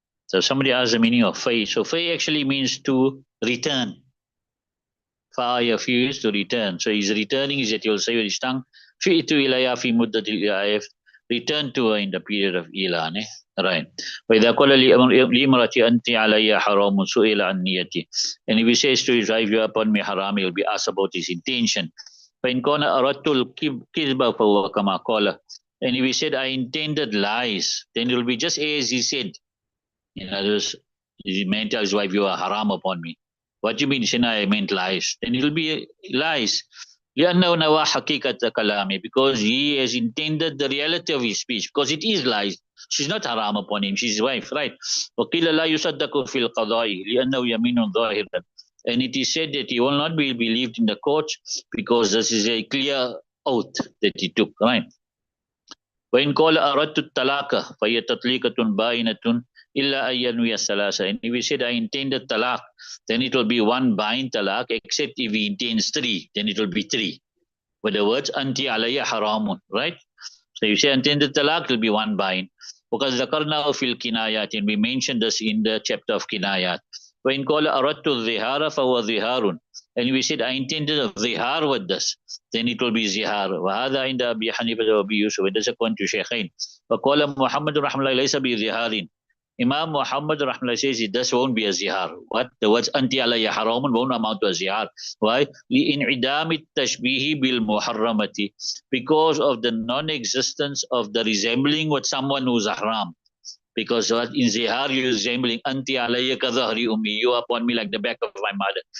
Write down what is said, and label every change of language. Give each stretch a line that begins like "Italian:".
English: So somebody asked the meaning of fay. So fay actually means to return. Fa'aya is to return. So he's returning is that you'll say with his tongue, fi'tu ilaya fi muddatil i'af. Return to her in the period of ilan. Right.
Arabic: وإذا قال لامرأة أنت علي حرام سئل عن نيتي.
English: And if he says to his wife, you are upon me haram, he will be asked about his intention.
Arabic: فإن كان أردت الكذب فهو كما قال.
English: And if he said, I intended lies, then it will be just as he said. In other words, he meant to his wife, you are haram upon me. What do you mean, Shina, I meant lies? Then it will be lies.
Arabic: لأنه نوى حقيقة كلامه,
English: because he has intended the reality of his speech, because it is lies. She's not haram upon him, she's his wife, right?
Arabic: وقيل لا يصدق في القضاء لأنه يمين ظاهر.
English: And it is said that he will not be believed in the courts because this is a clear oath that he took, right?
Arabic: وإن قال أردت الطلاق فهي تطليقة باينة إلا أن ينوي الثلاثة.
English: And if we said I intended talaq, then it will be one bind talaq, except if he intends three, then it will be three. With the words anti alayya haramun, right? So you say intended talaq, it will be one bind. Because
Arabic: ذكرناه في الكنايات,
English: and we mentioned this in the chapter of kinayat.
Arabic: وإن قال أردت الظهار فهو ظهار.
English: And we said I intended a zihar with this, then it will be zihar.
Arabic: وهذا عند أبي حنيفة وأبي يوسف.
English: It is according to Shaykhain.
Arabic: وقال محمد رحمه الله ليس بظهار.
English: Imam Muhammad rahmullah says this won't be a zihar. What? The words anti alayya haramun won't amount to a zihar. Why?
Arabic: لإنعدام التشبيه بالمحرمة,
English: because of the non-existence of the resembling with someone who's haram. Because in zihar you're resembling anti alayya kadhahri ummi, you upon me like the back of my mother.